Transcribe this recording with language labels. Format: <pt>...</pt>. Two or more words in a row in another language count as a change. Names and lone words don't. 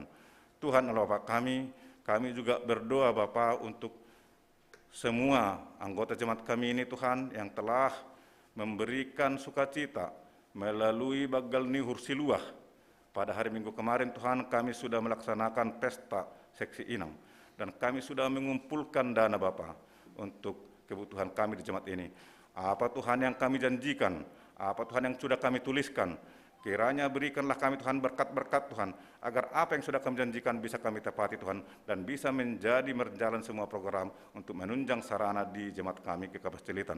<id>Tuhan Allah Bapa kami juga berdoa Bapa untuk semua anggota jemaat kami ini Tuhan yang telah memberikan sukacita melalui Bagal Nihur Siluah. Pada hari Minggu kemarin Tuhan kami sudah melaksanakan pesta seksi inang, dan kami sudah mengumpulkan dana Bapa untuk kebutuhan kami di jemaat ini. Apa Tuhan yang kami janjikan, apa Tuhan yang sudah kami tuliskan, kiranya berikanlah kami Tuhan berkat-berkat Tuhan, agar apa yang sudah kami janjikan bisa kami tepati Tuhan, dan bisa menjadi berjalan semua program untuk menunjang sarana di jemaat kami ke Kopas Cililitan.</id>